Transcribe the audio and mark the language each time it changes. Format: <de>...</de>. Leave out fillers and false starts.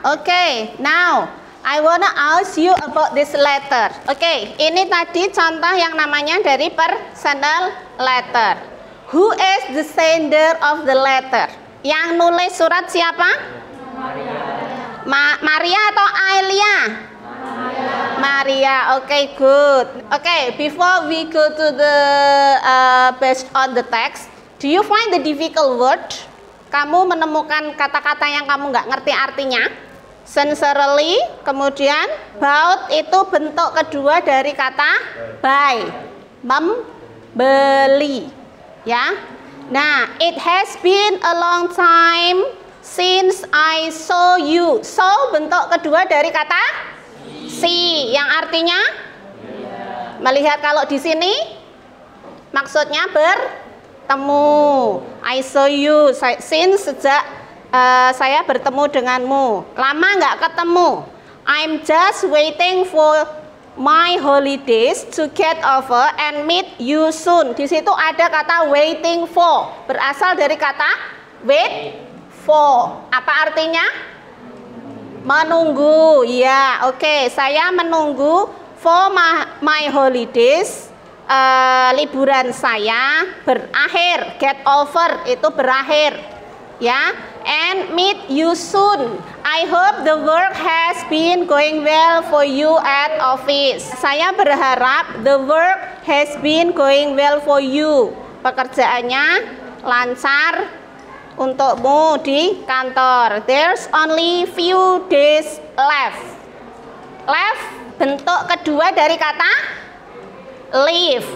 <en>Okay, now I wanna ask you about this letter.</en> <id>Okay, ini tadi contoh yang namanya dari personal letter.</id> <en>Who is the sender of the letter?</en> <id>Yang nulis surat siapa? Maria atau Ailia? Maria.</id> <en>Okay, good. Okay, before we go to the based on the text, do you find the difficult word?</en> <id>Kamu menemukan kata-kata yang kamu nggak ngerti artinya? Sincerely, kemudian bought itu bentuk kedua dari kata buy, membeli, ya.</id> <en>Nah, it has been a long time since I saw you.</en> <id>So bentuk kedua dari kata see, yang artinya melihat. Kalau di sini maksudnya bertemu.</id> <en>I saw you since</en> <id>sejak saya bertemu denganmu. Lama nggak ketemu.</id> <en>I'm just waiting for my holidays to get over and meet you soon.</en> <id>Di situ ada kata waiting for, berasal dari kata wait for. Apa artinya? Menunggu. Ya, oke. Saya menunggu</id> <en>for my holidays.</en> <id>Liburan saya berakhir. Get over itu berakhir.</id> <en>Ya, and meet you soon. I hope the work has been going well for you at office.</en> <id>Saya berharap</id> <en>the work has been going well for you.</en> <id>Pekerjaannya lancar untukmu di kantor.</id> <en>There's only few days left.</en> <id>Left bentuk kedua dari kata leave.</id>